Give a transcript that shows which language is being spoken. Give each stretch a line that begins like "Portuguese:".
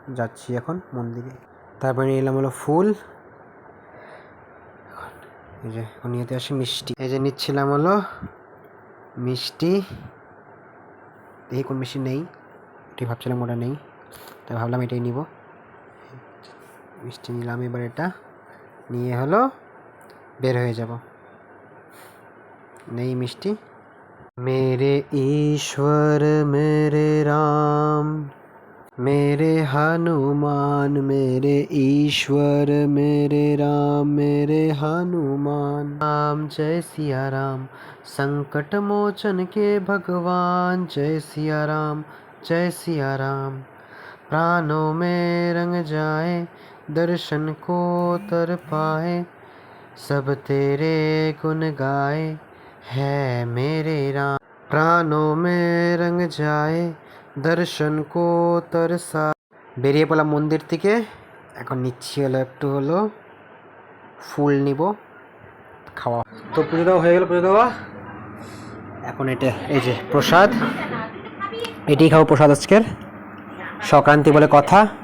Bangla: যাচ্ছি এখন মন্দিরে, তারপরে নিয়ে এলাম হলো ফুল, এই যে নিয়েতে আসি মিষ্টি, এই যে নিচ্ছিলাম হলো মিষ্টি। দেখি কোন মিষ্টি নেই, এটি ভাবছিলাম ওটা নেই, তাই ভাবলাম এটাই নিব। মিষ্টি নিলাম, এবার এটা নিয়ে হলো বের হয়ে যাব। নেই মিষ্টি।
Hindi: मेरे ईश्वर मेरे राम मेरे हनुमान, मेरे ईश्वर मेरे राम मेरे हनुमान। राम जय सिया राम, संकट मोचन के भगवान, जय सिया राम जय सिया राम। प्राणों में रंग जाए, दर्शन को तर पाए, सब तेरे गुण गाए, है मेरे राम। प्राणों में रंग जाए, দর্শন কো তরসা।
Bangla: বেরিয়ে পড়লাম মন্দির থেকে, এখন নিচ্ছি হলো একটু হলো ফুল নিব, খাওয়া তো পুজো দেওয়া হয়ে গেল। পুজো দেওয়া এখন এটা এই যে প্রসাদ, এটি খাবো প্রসাদ আজকের, সংক্রান্তি বলে কথা।